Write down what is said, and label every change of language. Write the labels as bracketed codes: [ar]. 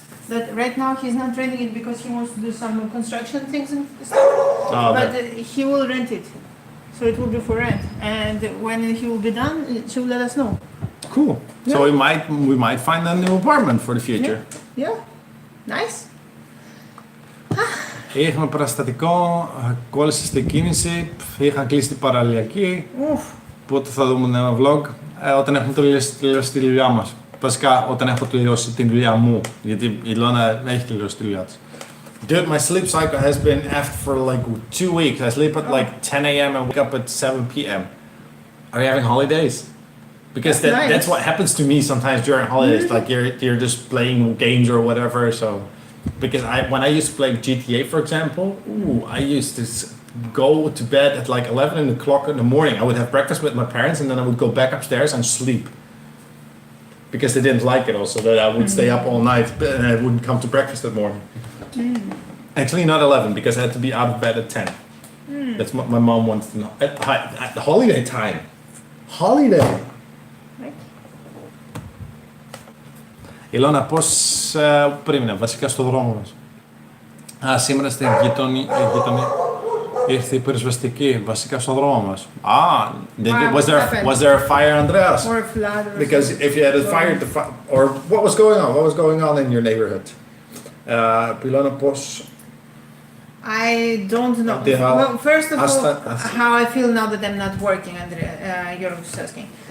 [en] That right now he's not renting it because he wants to do some construction things and stuff. Oh, but he will rent it. So it will be for rent. And when he will be done, she will let us know. Cool. Yeah. So we might find a new apartment for the future. Yeah. Nice. [el] Είχαμε παραστατικό, κόλλησε στην κίνηση, είχαν κλείσει την παραλιακή. Πότε θα δούμε ένα vlog? Όταν έχουμε τελειώσει τη δουλειά μας. Βασικά όταν έχω τελειώσει τη δουλειά μου, γιατί η Ilona έχει τελειώσει τη δουλειά της. [en] Dude, my sleep cycle has been after for like 2 weeks. I sleep at like 10 a.m. and wake up at 7 p.m. Are you having holidays? Because that's what happens to me sometimes during holidays. Like you're just playing games or whatever. So, because when I used to play GTA, for example, I used to go to bed at like 11 o'clock in the morning. I would have breakfast with my parents and then I would go back upstairs and sleep. Because they didn't like it also that I would stay up all night and I wouldn't come to breakfast that morning. Actually, not 11 because I had to be out of bed at 10. That's what my mom wants to know. At the holiday time. Holiday. [el] Ηλώνα, πώς περίμενα, βασικά στο δρόμο μας. Σήμερα στην γειτονή ήρθε η πυροσβεστική, βασικά στο δρόμο μας. [en] Was there a fire, Andreas? Or a flood or Because something. if you had a fire, or what was going on? What was going on in your neighborhood? [el] Ilona, πώς... [en] I don't know. Well, first of all, how I feel now that I'm not working, Andrea, you're just asking.